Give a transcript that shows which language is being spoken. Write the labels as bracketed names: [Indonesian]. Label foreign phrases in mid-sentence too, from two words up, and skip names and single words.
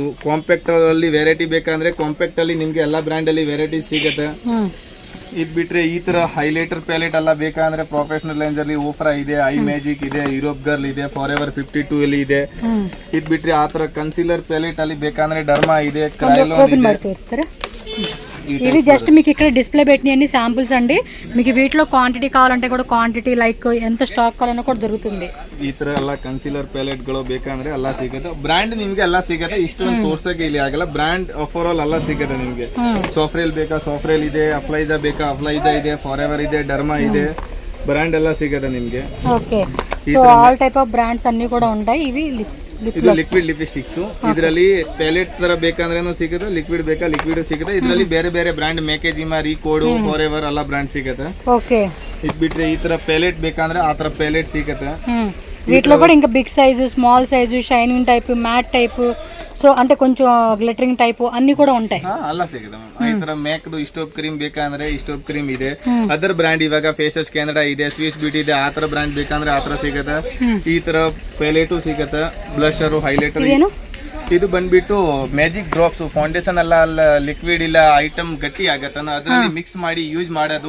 [Kannada] ಕಾಂಪ್ಯಾಕ್ಟ್ ಅಲ್ಲಿ ವೆರೈಟಿ ಬೇಕಂದ್ರೆ ಕಾಂಪ್ಯಾಕ್ಟ್ ಅಲ್ಲಿ ನಿಮ್ಗೆ ಎಲ್ಲ ಬ್ರಾಂಡ್ ಅಲ್ಲಿ ವೆರೈಟಿ ಸಿಗುತ್ತೆ. ಇದ್ ಬಿಟ್ರೆ ಈ ತರ [English] highlighter palette [Kannada] ಎಲ್ಲ ಬೇಕಂದ್ರೆ [English] professional range [Kannada] ಅಲ್ಲಿ ಓಫ್ರಾ ಇದೆ, ಐ ಮ್ಯಾಜಿಕ್ ಇದೆ, ಯುರೋಪ್ ಗರ್ಲ್ ಇದೆ, ಫಾರೆವರ್ 52 ಅಲ್ಲಿ ಇದೆ. ಇದ್ ಬಿಟ್ರೆ ಆ ತರ [English] concealer palette [Kannada] ಅಲ್ಲಿ ಬೇಕಂದ್ರೆ ಡರ್ಮಾ ಇದೆ, ಕ್ರೈಲೋನ್ ಇದೆ. [Telugu] ఇవి జస్ట్ మీకు ఇక్కడ డిస్ప్లే పెట్టిన అన్ని శాంపుల్స్ అండి. మీకు వీటిలో క్వాంటిటీ కావాలంటే కూడా [English] quantity like [Telugu] ఎంత స్టాక్ కావాలన్నా [Kannada] ಕೂಡ ದೊರೆಯುತ್ತದೆ. ಈ ತರ ಎಲ್ಲ [English] concealer palette [Kannada] ಗಳು ಬೇಕಂದ್ರೆ ಎಲ್ಲ ಸಿಗುತ್ತೆ. ಬ್ರ್ಯಾಂಡ್ ನಿಮ್ಗೆ ಎಲ್ಲ ಸಿಗುತ್ತೆ. ಇಷ್ಟೊಂದು ತೋರ್ಸಕ್ಕೆ ಇಲ್ಲಿ ಆಗಲ್ಲ. [English] brand overall [Kannada] ಎಲ್ಲ ಸಿಗುತ್ತೆ ನಿಮ್ಗೆ. ಸಾಫ್ರೇಲ್ ಬೇಕಾ ಸಾಫ್ರೇಲ್ ಇದೆ, ಅಫ್ಲೈಜಾ ಬೇಕಾ ಅಫ್ಲೈಜಾ ಇದೆ, ಫಾರ್ ಎವರ್ ಇದೆ, ಡರ್ಮಾ ಇದೆ, ಬ್ರ್ಯಾಂಡ್ ಎಲ್ಲ ಸಿಗುತ್ತೆ ನಿಮ್ಗೆ. [English] okay, so all type of brands [Telugu] అన్ని కూడ ఉంటాయి. ఇవి [Kannada] ಇದು [English] liquid lipsticks. [Kannada] ಇದರಲ್ಲಿ ಪ್ಯಾಲೆಟ್ ತರ ಬೇಕಂದ್ರೇನು ಸಿಗುತ್ತೆ, ಲಿಕ್ವಿಡ್ ಬೇಕಾ ಲಿಕ್ವಿಡ್ ಸಿಗುತ್ತೆ. ಇದರಲ್ಲಿ ಬೇರೆ ಬೇರೆ ಬ್ರ್ಯಾಂಡ್ ಮೇಕೆಜಿಮಾ, ರೀಕೋಡ್, ಫಾರ್ ಎವರ್ ಎಲ್ಲ ಬ್ರ್ಯಾಂಡ್ ಸಿಗುತ್ತೆ. ಓಕೆ, ಇದು ಬಿಟ್ರೆ ಈ ತರ ಪ್ಯಾಲೆಟ್ ಬೇಕಂದ್ರೆ ಆ ತರ ಪ್ಯಾಲೆಟ್ ಸಿಗುತ್ತೆ. [Telugu] వీటిలో కూడా ఇంకా [English] big size, small size, shining type, matte type, [Telugu] సో అంటే కొంచెం [English] glittering type [Telugu] అన్ని కూడా ఉంటాయి. [Kannada] ಎಲ್ಲ ಸಿಗುತ್ತೆ ಮ್ಯಾಮ್. ಈ ತರ ಮೇಕ್ದು ಇಸ್ಟೋಪ್ ಕ್ರೀಮ್ ಬೇಕಂದ್ರೆ ಇಸ್ಟೋಪ್ ಕ್ರೀಮ್ ಇದೆ. [English] other brand [Kannada] ಇವಾಗ ಫೇಸಸ್ ಕೆನಡಾ ಇದೆ, ಸ್ವಿಸ್ ಬ್ಯೂಟಿ ಇದೆ. ಆ ತರ ಬ್ರ್ಯಾಂಡ್ ಬೇಕಂದ್ರೆ ಆ ತರ ಸಿಗುತ್ತೆ. ಈ ತರ ಪ್ಯಾಲೆಟು ಸಿಗುತ್ತೆ. [English] blusher, highlighter. [Kannada] ಇದು ಬಂದ್ಬಿಟ್ಟು [English] magic drops. [Kannada] ಫೌಂಡೇಶನ್ ಎಲ್ಲ ಲಿಕ್ವಿಡ್ ಇಲ್ಲ ಐಟಮ್ ಗಟ್ಟಿ ಆಗತ್ತ, ಅದ್ರಲ್ಲಿ ಮಿಕ್ಸ್ ಮಾಡಿ ಯೂಸ್ ಮಾಡೋದು,